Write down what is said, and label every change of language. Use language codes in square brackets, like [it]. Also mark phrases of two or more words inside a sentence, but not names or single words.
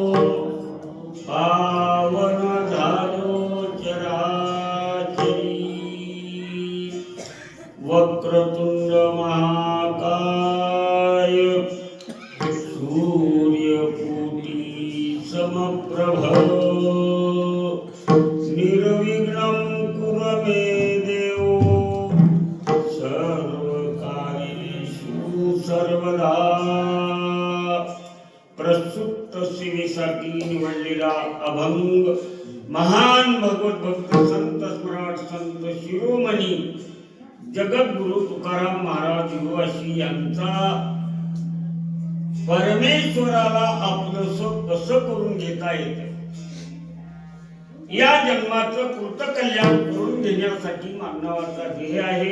[mr] पावन झालो चराचरी, [sa] वक्रतुंड महाकाय, सूर्यकोटी समप्रभ, निर्विघ्नं कुरु मे देव, सर्वकार्येषु सर्वदा. [mr] प्रस्तुत सेवेसाठी निवडलेला अभंग महान भगवत भक्त संत स्मराट संत शिरोमणी जगद्गुरु तुकाराम महाराज युवाशी यांचा परमेश्वराला आपलंसं कसं करून घेता येतं, या जन्माचं कृतकल्याण करून घेण्यासाठी मानवाचा ध्येय आहे.